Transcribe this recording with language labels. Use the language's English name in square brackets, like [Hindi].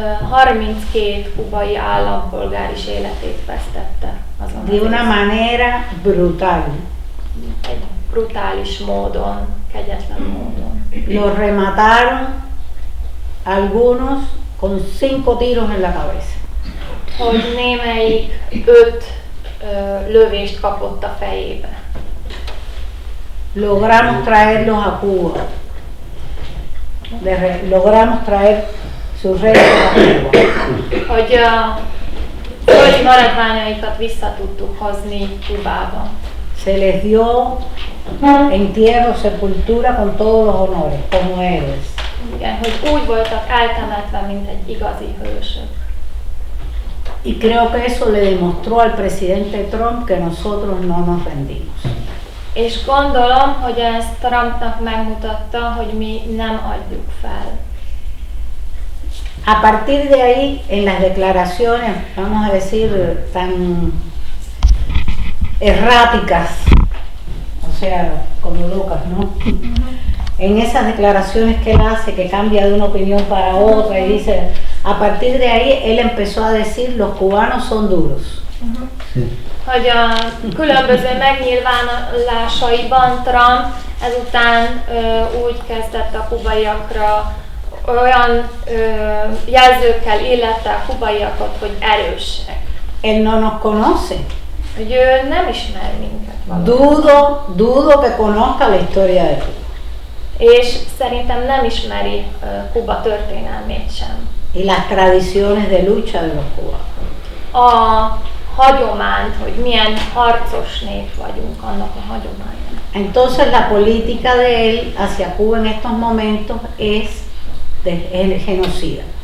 [Hungarian] 32 kubai állampolgár is életét vesztette azon [Spanish] de [Hungarian] az [Spanish] una [Hungarian] éjszakán. [Spanish] manera brutal. [Hungarian] Egy brutális módon, kegyetlen módon. [Spanish] Los remataron algunos con 5 tiros en la cabeza. [Hungarian] Hogy némelyik 5 lövést kapott a fejébe. [Spanish] Logramos traerlos a Cuba. Logramos traer sus restos a Cuba. [Hungarian] Hogy a földi maradványaikat vissza tudtuk hozni Kubába. [Spanish] Se les dio entierro, sepultura con todos los honores, como héroes. [Hungarian] Igen, hogy úgy voltak eltemetve, mint egy igazi hősök. [Spanish] Y creo que eso le demostró al presidente Trump que nosotros no nos rendimos. [Hungarian] És gondolom, hogy ez Trumpnak megmutatta, hogy mi nem adjuk fel. [Spanish] A partir de ahí, en las declaraciones, vamos a decir, tan erráticas, o sea, como locas, ¿no? En esas declaraciones que él hace, que cambia de una opinión para otra y dice, a partir de ahí él empezó a decir, los cubanos son duros. [Hungarian] Hogy a különböző megnyilvánulásaiban Trump ezután úgy kezdett a kubaiakra olyan jelzőkkel illette a kubaiakat, hogy erősek. [Spanish] Él no nos conoce. [Hungarian] Hogy ő nem ismer minket valóban. [Spanish] Dudo que conozca la historia de Cuba. [Hungarian] És szerintem nem ismeri Kuba történelmét sem. [Spanish] Y las tradiciones de lucha de los cubanos. [Hungarian] A hagyományt, hogy milyen harcos nép vagyunk, annak a hagyománya. [Spanish] Entonces la política de él hacia Cuba en estos momentos es genocida.